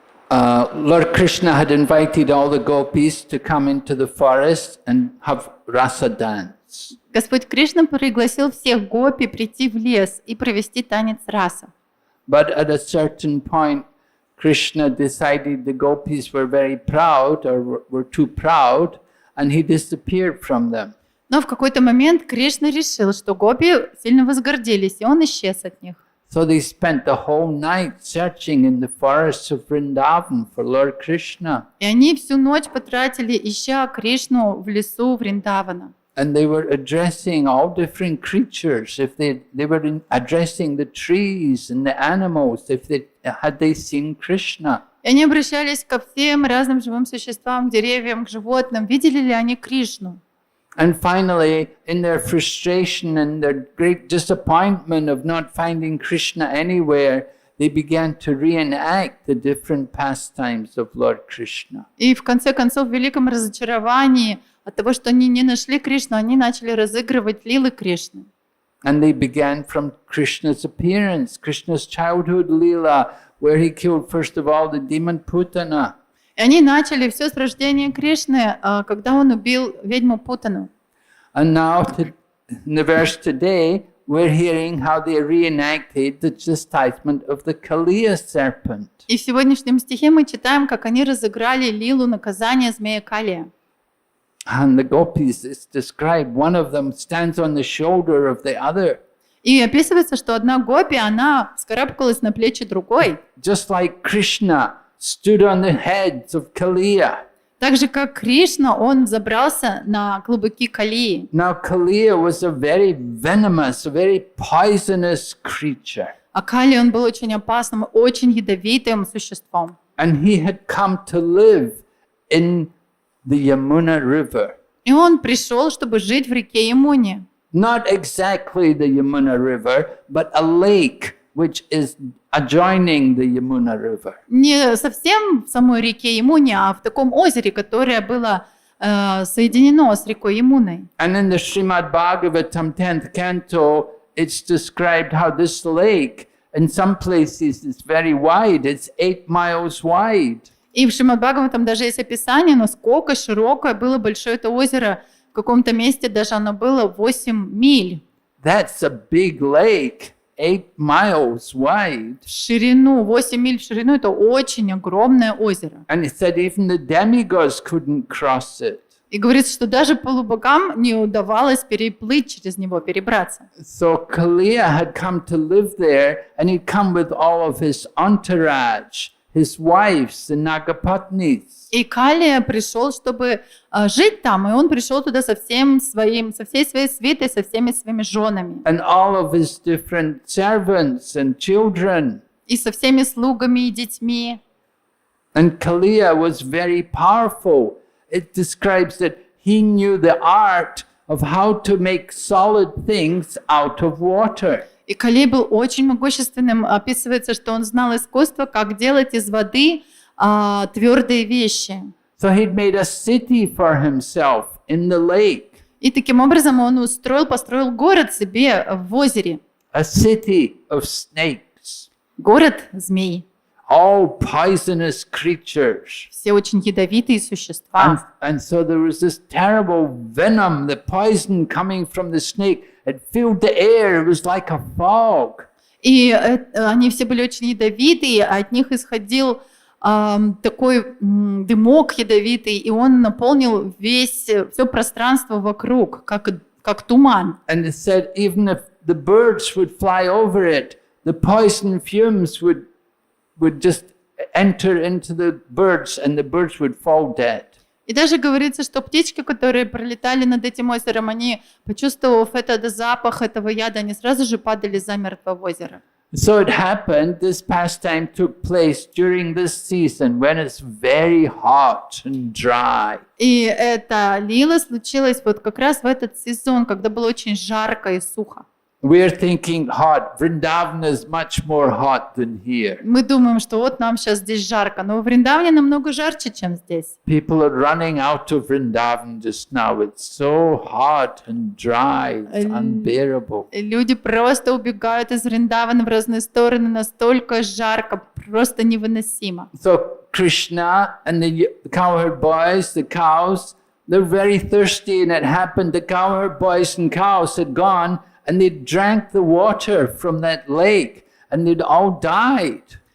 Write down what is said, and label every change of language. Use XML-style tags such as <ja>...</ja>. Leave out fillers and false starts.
<en>Lord Krishna had invited all the gopis to come into the forest and have rasa dance.</en> <ru>Господь Кришна пригласил всех гопи прийти в лес и провести танец раса.</ru> <en>But at a certain point, Krishna decided the gopis were very proud or were too proud, and he disappeared from them.</en> <ru>Но в какой-то момент Кришна решил, что гопи сильно возгордились, и он исчез от них.</ru> <en>So they spent the whole night searching in the forests of Vrindavan for Lord Krishna.</en> <ru>И они всю ночь потратили, ища Кришну в лесу Вриндавана.</ru> <en>And they were addressing all different creatures. If they were addressing the trees and the animals, had they seen Krishna.</en> <ru>И они обращались ко всем разным живым существам, к деревьям, к животным. Видели ли они Кришну?</ru> <en>And finally, in their frustration and their great disappointment of not finding Krishna anywhere, they began to reenact the different pastimes of Lord Krishna.</en> <ru>И в конце концов, в великом разочаровании от того, что они не нашли Кришну, они начали разыгрывать лилы Кришны.</ru> <en>And they began from Krishna's appearance, Krishna's childhood lila, where he killed first of all the demon Putana.</en> <ru>И они начали все с рождения Кришны, когда он убил ведьму Путану.</ru> <en>And now, in the verse today, we're hearing how they reenacted the chastisement of the Kaliya serpent.</en> <ru>И в сегодняшнем стихе мы читаем, как они разыграли лилу наказания змея Калия.</ru> <en>And the gopis is described, one of them stands on the shoulder of the other.</en> <ru>И описывается, что одна гопи, она вскарабкалась на плечи другой.</ru> <en>Just like Krishna stood on the heads of Kaliya.</en> <ru>Так же, как Кришна, он забрался на клубыки Калии.</ru> <en>Now Kaliya was a very venomous, a very poisonous creature.</en> <ru>А Кали, он был очень опасным, очень ядовитым существом.</ru> <en>And he had come to live in the Yamuna river.</en> <ru>И И он пришел, чтобы жить в реке Ямуне.</ru> <en>Not exactly the Yamuna River, but a lake which is adjoining the Yamuna River.</en> <ru>Не совсем в самой реке Ямуне, а в таком озере, которое было соединено с рекой Ямуной.</ru> <en>And in the Шримад-бхагаватам 10th canto, it's described how this lake, in some places, is very wide. It's 8 miles wide.</en> <ru>И в Шримад-бхагаватам даже есть описание, насколько широкое было большое это озеро. В каком-то месте даже оно было 8 миль.</ru> <en>That's a big lake, 8 miles wide.</en> <ru>В ширину, 8 миль в ширину, это очень огромное озеро.</ru> <en>And it said even the demigods couldn't cross it.</en> <ru>И говорится, что даже полубогам не удавалось переплыть через него, перебраться.</ru> <en>So Kaliya had come to live there, and he'd come with all of his entourage, his wives, the Nagapatnis.</en> <ru>И Калия пришел, чтобы жить там, и он пришел туда со всей своей свитой, со всеми своими женами.</ru> <en>And all of his different servants and children.</en> <ru>И со всеми слугами и детьми.</ru> <en>And Kaliya was very powerful. It describes that he knew the art of how to make solid things out of water.</en> <ru>И Калия был очень могущественным. Описывается, что он знал искусство, как делать из воды твердые вещи.</ru> <en>So he'd made a city for himself in the lake.</en> <ru>И таким образом он построил город себе в озере.</ru> <en>A city of snakes.</en> <ru>Город змей.</ru> <en>All poisonous creatures.</en> <ru>Все очень ядовитые существа.</ru> <en>And so there was this terrible venom, the poison coming from the snake. It filled the air. It was like a fog.</en> <ru>И они все были очень ядовитые, а от них исходил такой дымок ядовитый, и он наполнил все пространство вокруг, как туман.</ru> <en>And it said even if the birds would fly over it, the poison fumes would just enter into the birds, and the birds would fall dead.</en> <ru>И даже говорится, что птички, которые пролетали над этим озером, они, почувствовав этот запах этого яда, они сразу же падали замертво в озеро.</ru> <en>So it happened, this pastime took place during this season when it's very hot and dry.</en> <ru>И эта лила случилась вот как раз в этот сезон, когда было очень жарко и сухо.</ru> <en>We're thinking hot. Vrindavan is much more hot than here.</en> <ru>Мы думаем, что вот нам сейчас здесь жарко, но в Вриндаване намного жарче, чем здесь.</ru> <en>People are running out of Vrindavan just now. It's so hot and dry. It's unbearable.</en> <ru>Люди просто убегают из Вриндавана в разные стороны, настолько жарко, просто невыносимо.</ru> <en>So Krishna and the cowherd boys, the cows, they're very thirsty, and it happened the cowherd boys and cows had gone, and they drank the water from that lake, and they'd all died.</en>